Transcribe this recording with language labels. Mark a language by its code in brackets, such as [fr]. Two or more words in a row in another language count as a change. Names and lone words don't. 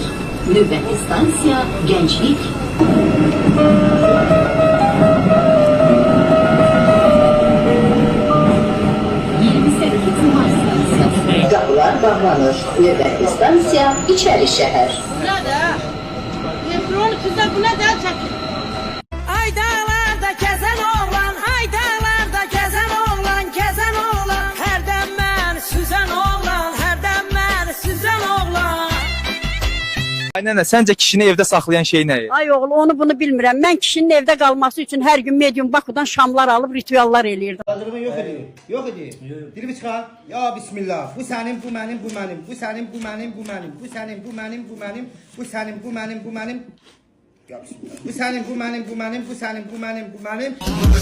[az] Növbəti stansiya Gənclik. Kapılar bağlanır. Növbəti stansiya İçərişəhər. Burada. [tr] Metronun kızı buna da çekin. Ay dağlarda gezen oğlan, ay dağlarda gezen oğlan, gezen oğlan. Herden ben süzen oğlan, herden ben süzen oğlan. [az] Ay nənə, səncə kişini evdə saxlayan şey nə? Ay oğul, onu bunu bilmirəm. Mən kişinin evdə qalması üçün hər gün medium Bakudan şamlar alıb rituallar eləyirdim. [tr] Hazırlığın yok ediyor. Yok ediyor. Dilimi çıkar. [ar] Ya bismillah. [tr] Bu senin, bu benim, bu benim. Bu senin, bu benim, bu benim. Bu senin, bu benim, bu benim. Bu senin, bu benim, bu benim. [ar] Ya bismillah. [tr] Bu senin, bu benim, bu benim. Bu senin, bu benim, bu benim.